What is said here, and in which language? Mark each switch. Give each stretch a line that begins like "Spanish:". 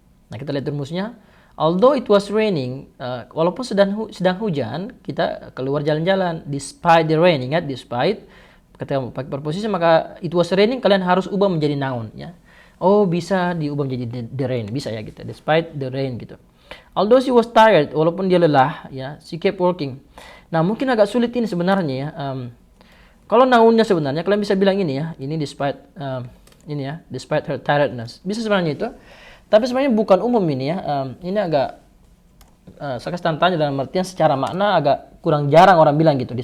Indonesian: Nah, kita lihat rumusnya.
English: Although it was raining,
Indonesian: walaupun sedang hujan, kita keluar jalan-jalan. Despite the rain, ingat despite ketika pakai preposisi maka it was raining kalian harus ubah menjadi noun ya. Oh, bisa diubah menjadi the rain, bisa ya gitu.
English: Despite the rain gitu. Although she was tired,
Indonesian: walaupun dia lelah ya,
English: she kept working.
Indonesian: Nah, mungkin agak sulit ini sebenarnya ya. Kalau nounnya sebenarnya kalian bisa bilang ini ya, ini despite ini ya,
English: despite her tiredness.
Indonesian: Bisa sebenarnya itu. Tapi sebenarnya bukan umum ini ya. Ini agak saya kasih tanya dalam artian secara makna agak kurang jarang orang bilang gitu.